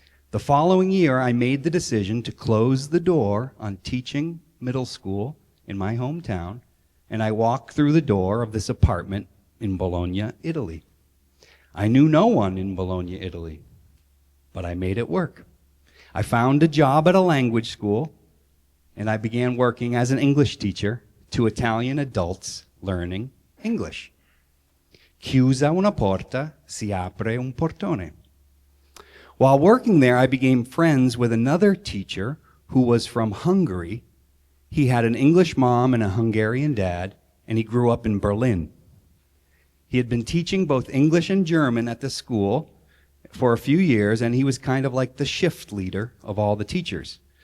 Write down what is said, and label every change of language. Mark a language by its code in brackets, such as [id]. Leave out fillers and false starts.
[en] The following year, I made the decision to close the door on teaching middle school in my hometown, and I walked through the door of this apartment in Bologna, Italy. I knew no one in Bologna, Italy, but I made it work. I found a job at a language school, and I began working as an English teacher to Italian adults learning English. [it] Chiusa una porta, si apre un portone. [en] While working there, I became friends with another teacher who was from Hungary. He had an English mom and a Hungarian dad, and he grew up in Berlin. He had been teaching both English and German at the school for a few years, and he was kind of like the shift leader of all the teachers.